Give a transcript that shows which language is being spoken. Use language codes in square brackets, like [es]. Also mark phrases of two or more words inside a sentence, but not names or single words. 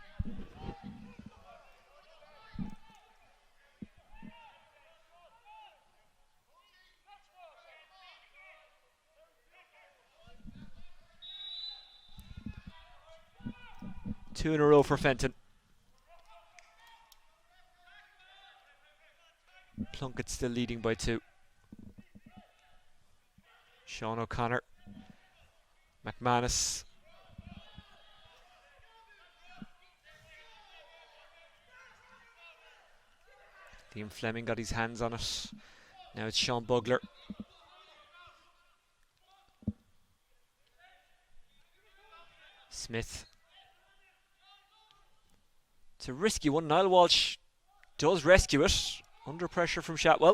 [en] Two in a row for Fenton. Plunkett still leading by 2. Sean O'Connor. McManus. Liam Fleming got his hands on it. Now it's Sean Bugler. Smith. It's a risky one. Niall Walsh does rescue it. Under pressure from Shatwell.